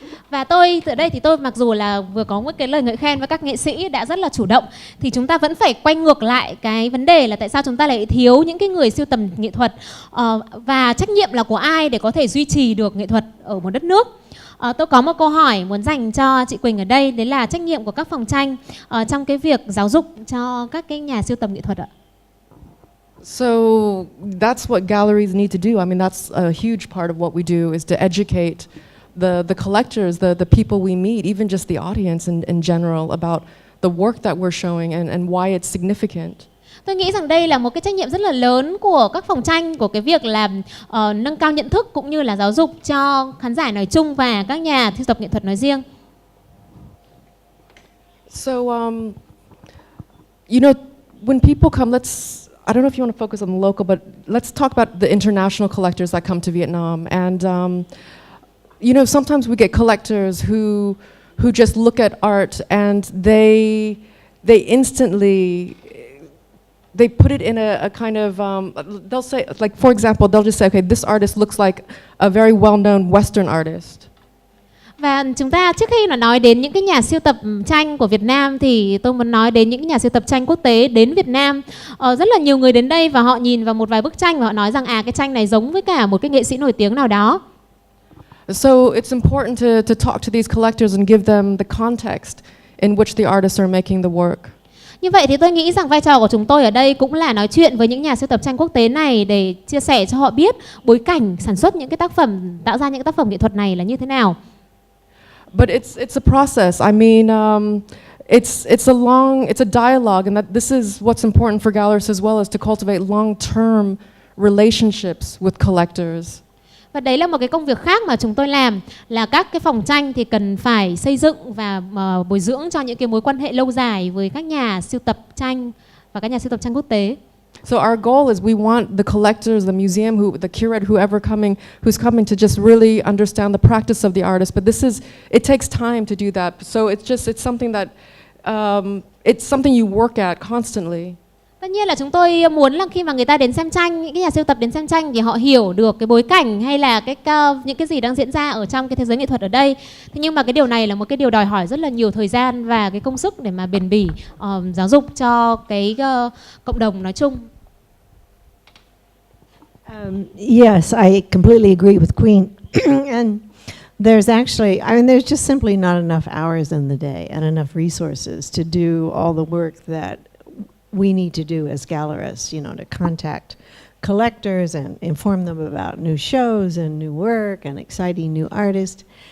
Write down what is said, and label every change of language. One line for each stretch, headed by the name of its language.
Vietnamese: Và tôi từ đây thì tôi mặc dù là vừa có một cái lời ngợi khen với các nghệ sĩ đã rất là chủ động, thì chúng ta vẫn phải quay ngược lại cái vấn đề là tại sao chúng ta lại thiếu những cái người sưu tầm nghệ thuật, và trách nhiệm là của ai để có thể duy trì được nghệ thuật ở một đất nước. Tôi có một câu hỏi muốn dành cho chị Quỳnh ở đây, đấy là trách nhiệm của các phòng tranh trong cái việc giáo dục cho các cái nhà sưu tầm nghệ thuật ạ.
English: So that's what galleries need to do. I mean, that's a huge part of what we do, is to educate the collectors, the people we meet, even just the audience in general, about the work that we're showing and why it's significant.
Vietnamese: Tôi nghĩ rằng đây là một cái trách nhiệm rất là lớn của các phòng tranh, của cái việc là nâng cao nhận thức cũng như là giáo dục cho khán giả nói chung và các nhà sưu tập nghệ thuật nói riêng.
English: So, you know, when people come, I don't know if you want to focus on the local, but let's talk about the international collectors that come to Vietnam. And, you know, sometimes we get collectors who just look at art and they instantly, they put it in a kind of, they'll say, like, for example, they'll just say, okay, this artist looks like a very well-known Western artist.
Vietnamese: Và chúng ta trước khi nói đến những cái nhà sưu tập tranh của Việt Nam thì tôi muốn nói đến những nhà sưu tập tranh quốc tế đến Việt Nam. Rất là nhiều người đến đây và họ nhìn vào một vài bức tranh và họ nói rằng cái tranh này giống với cả một cái nghệ sĩ nổi tiếng nào đó.
English: So it's important to talk to these collectors and give them the context in which the artists are making the work.
Vietnamese: Như vậy thì tôi nghĩ rằng vai trò của chúng tôi ở đây cũng là nói chuyện với những nhà sưu tập tranh quốc tế này để chia sẻ cho họ biết bối cảnh sản xuất những cái tác phẩm, tạo ra những cái tác phẩm nghệ thuật này là như thế nào.
English: But it's a process. I mean, it's a dialogue, and that this is what's important for galleries as well, is to cultivate long-term relationships with collectors.
Vietnamese: Và đấy là một cái công việc khác mà chúng tôi làm, là các cái phòng tranh thì cần phải xây dựng và bồi dưỡng cho những cái mối quan hệ lâu dài với các nhà sưu tập tranh và các nhà sưu tập tranh quốc tế.
English: So our goal is we want the collectors, the museum, the curator, who's coming to just really understand the practice of the artist. But it takes time to do that. So it's something that, it's something you work at constantly.
Vietnamese: Tất nhiên là chúng tôi muốn là khi mà người ta đến xem tranh, những cái nhà sưu tập đến xem tranh thì họ hiểu được cái bối cảnh hay là những cái gì đang diễn ra ở trong cái thế giới nghệ thuật ở đây. Thế nhưng mà cái điều này là một cái điều đòi hỏi rất là nhiều thời gian và cái công sức để mà bền bỉ giáo dục cho cái cộng đồng nói chung.
English: Yes, I completely agree with Queen. And there's just simply not enough hours in the day and enough resources to do all the work that we need to do as gallerists, to contact collectors and inform them about new shows and new work and exciting new artists.